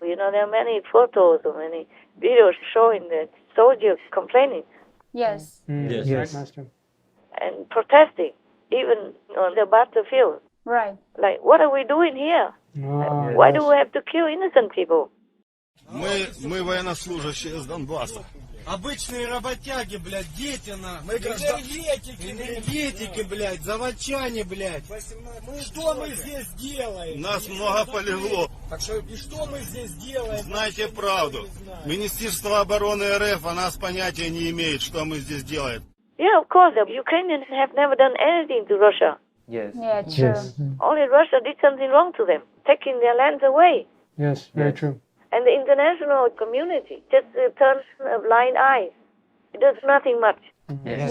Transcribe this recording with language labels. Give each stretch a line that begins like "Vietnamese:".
English: You know, there are many photos or many videos showing the soldiers complaining Yes. Yes. Right, Yes. Master. and protesting, even on the battlefield. Right. Like, what are we doing here? Oh, Why yes. do we have to kill innocent people?
Russian: Мы военнослужащие с Донбасса. Обычные работяги, блядь, дети нахуй. Энергетики, блядь, заводчане, блядь. Что мы здесь делаем? Нас много полегло. Так что, и что мы здесь делаем? Знайте правду. Министерство обороны РФ о нас понятия не имеет, что мы здесь делаем.
English: Yeah, of course, the Ukrainians have never done anything to Russia. Yes. Yeah, true. Yes. Only Russia did something wrong to them, taking their lands away. Yes, very true. And the international community just turns a blind eye. It does nothing much. Yes,